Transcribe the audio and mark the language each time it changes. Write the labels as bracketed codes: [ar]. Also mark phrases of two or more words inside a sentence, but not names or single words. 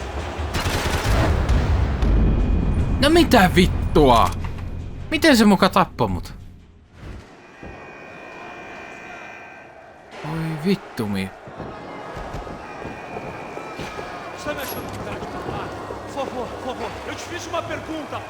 [fi] No mitä vittua? Miten se muka tappoi mut? Oi vittumi. [pt] Você me achando que tá aqui, tá lá? Por favor. Por favor, eu te fiz uma pergunta, pô.